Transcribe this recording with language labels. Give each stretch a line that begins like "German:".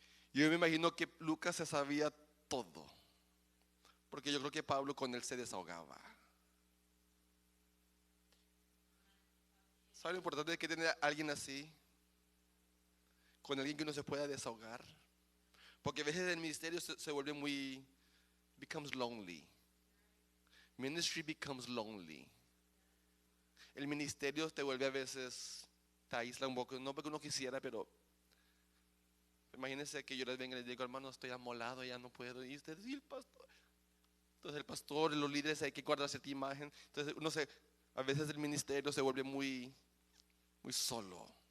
Spanish: Yo me imagino que Lucas se sabía todo, porque yo creo que Pablo con él se desahogaba. ¿Sabe lo importante de que tener a alguien así? Con alguien que uno se pueda desahogar. Porque a veces el ministerio se vuelve muy,
English: becomes lonely. Ministry becomes lonely.
Spanish: El ministerio te vuelve a veces, te aísla un poco, no porque uno quisiera, pero imagínense que yo les venga y les digo, hermano, estoy amolado, ya no puedo. Y ustedes, y el pastor. Entonces el pastor, los líderes, hay que guardar cierta imagen. Entonces uno a veces el ministerio se vuelve muy, muy solo.